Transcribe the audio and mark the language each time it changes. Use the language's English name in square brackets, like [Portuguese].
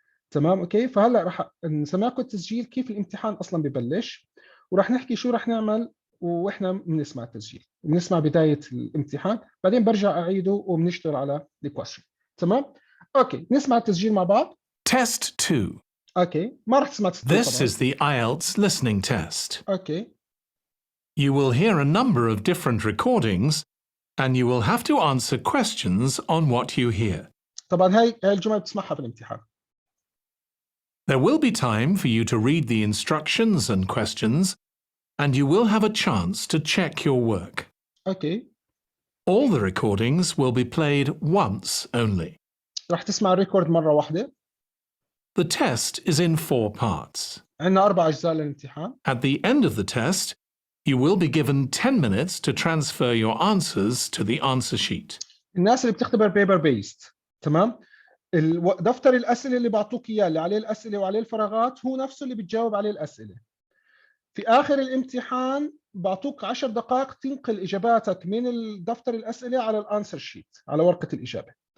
[Arabic] تمام اوكي فهلا راح نسمعكم التسجيل كيف الامتحان اصلا ببلش، وراح نحكي شو راح نعمل واحنا بنسمع التسجيل، بنسمع بدايه الامتحان، بعدين برجع اعيده وبنشتغل على الكويشن. تمام اوكي نسمع التسجيل مع بعض. [English] Test 2. [Arabic] اوكي ما راح تسمع التسجيل [English] This [Arabic] طبعا. [English] is the IELTS listening test. Okay You will hear a number of different recordings and you will have to answer questions on what you hear. [Arabic] طبعا هاي الجمل بتسمعها في الامتحان. [English] There will be time for you to read the instructions and questions, and you will have a chance to check your work. Okay All the recordings will be played once only. [Arabic] راح تسمع الريكورد مره واحده. [English] The test is in 4 parts. [Arabic] عندنا 4 اجزاء للامتحان. [English] At the end of the test, you will be given 10 minutes to transfer your answers to the answer sheet. [Arabic] الناس اللي بتختبر بيبر بيست تمام، دفتر الاسئله اللي بعطوك اياه اللي عليه الاسئله وعليه الفراغات هو نفسه اللي بتجاوب عليه الاسئله. في اخر الامتحان بعطوك 10 دقائق تنقل اجاباتك من دفتر الاسئله على الانسر شيت، على ورقه الاجابه.